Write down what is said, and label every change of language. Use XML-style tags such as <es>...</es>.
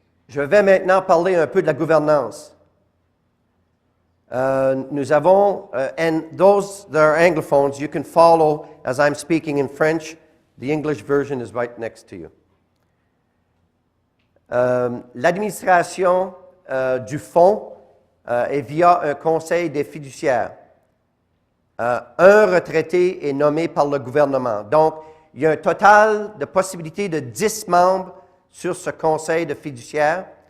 <fr>Je vais maintenant parler un peu de la gouvernance. Nous avons,</fr> <en>and those that are Anglophones, you can follow as I'm speaking in French. The English version is right next to you.</en> <fr>L'administration du fonds est via un conseil des fiduciaires. Un retraité est nommé par le gouvernement. Donc, il y a un total de possibilités de 10 membres sur ce conseil de fiduciaires.</fr>